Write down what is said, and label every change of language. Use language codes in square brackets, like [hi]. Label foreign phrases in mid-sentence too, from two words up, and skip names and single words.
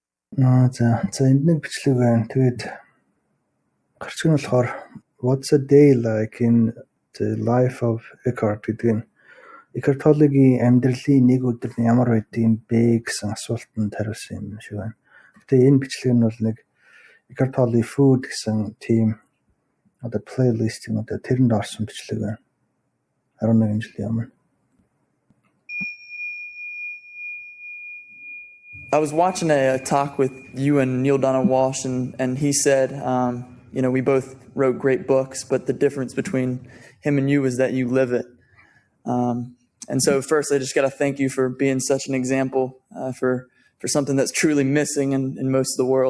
[mn] За энд нэг бичлэг байна. Тэгээд гарч ирэх нь болохоор [en] What's a day like in the life of Eckhart [mn] гэдэг нь Eckhart Tolle-гийн амьдралын нэг өдөр нь ямар байдığım бэ гэсэн асуултанд хариулсан юм шиг байна. Гэтэ энэ бичлэг нь бол нэг Eckhart Tolle Food гэсэн тийм одоо плейлист юм одоо тэрэнд орсон бичлэг байна. 11 жилийн өмнө. [en] I was watching a talk with you and Neil Donald Walsh, and he said, we both wrote great books, but the difference between him and you is that you live it. And so first, I just got to thank you for being such an example for something that's truly missing in most of the world.